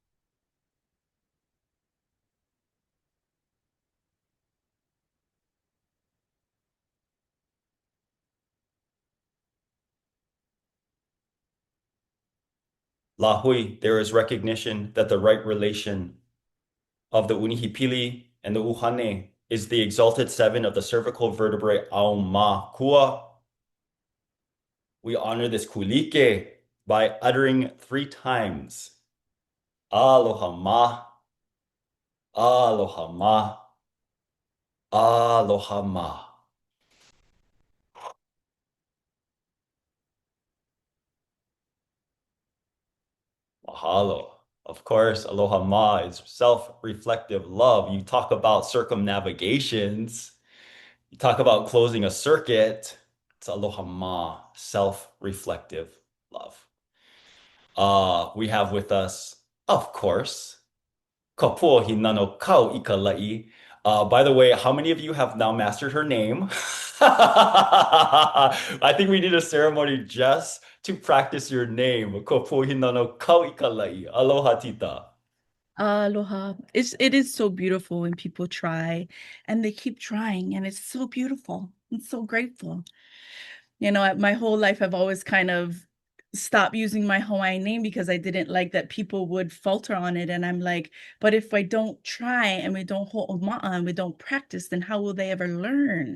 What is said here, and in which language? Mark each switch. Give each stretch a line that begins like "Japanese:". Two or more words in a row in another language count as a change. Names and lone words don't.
English: Lahui, there is recognition that the right relation of the Unihipili and the Uhane is the exalted seven of the cervical vertebrae
Hawaiian: Auma Kua.
English: We honor this kulike by uttering 3 times.
Hawaiian: Aloha ma, aloha ma, aloha ma. Mahalo.
English: Of course,
Hawaiian: aloha ma
English: is self-reflective love. You talk about circumnavigations. You talk about closing a circuit. It's
Hawaiian: aloha ma,
English: self-reflective love. We have with us, of course, Kapohi Nano Kau Ikalai. By the way, how many of you have now mastered her name? I think we need a ceremony just to practice your name.
Hawaiian: Kapohi Nano Kau Ikalai. Aloha tita. Aloha.
English: It is so beautiful when people try and they keep trying, and it's so beautiful. I'm so grateful. My whole life I've always kind of stopped using my Hawaiian name because I didn't like that people would falter on it. And I'm like, but if I don't try and we don't hold oma'a and we don't practice, then how will they ever learn?